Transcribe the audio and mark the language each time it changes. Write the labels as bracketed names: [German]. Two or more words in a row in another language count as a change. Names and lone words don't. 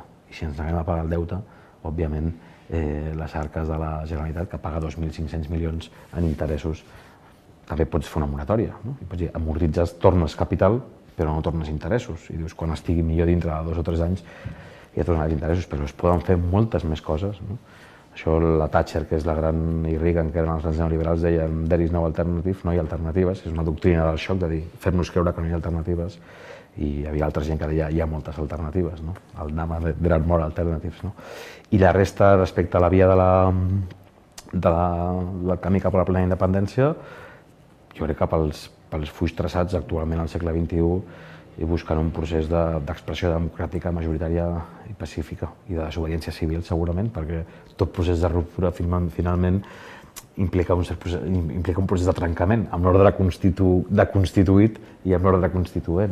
[Catalan] I si ens neguem a pagar el deute, òbviament, les arques de la Generalitat, que paga 2.500 milions en interessos, també pots fer una moratòria. I pots dir, amortitzes, tornes capital, però no tornes interessos. I dius, quan estigui millor dintre de 2 o 3 anys, ja tornaràs interessos, però es poden fer moltes més coses. Això la Thatcher, que és la gran, i Reagan, que eren els grans neoliberals, deien [English] there is no alternative, [Catalan] no hi ha alternatives. És una doctrina del xoc de dir, fer-nos creure que no hi ha alternatives. I hi havia altra gent que deia hi ha moltes alternatives. [English] El NAMA, there are more alternatives. [Catalan] I la resta, respecte a la via del camí cap a la plena independència, jo crec que pels fulls traçats actualment al segle XXI i buscant un procés d'expressió democràtica majoritària i pacífica i de desobediència civil segurament, perquè tot procés de ruptura finalment implica un procés de trencament amb l'ordre constituït i amb l'ordre constituent.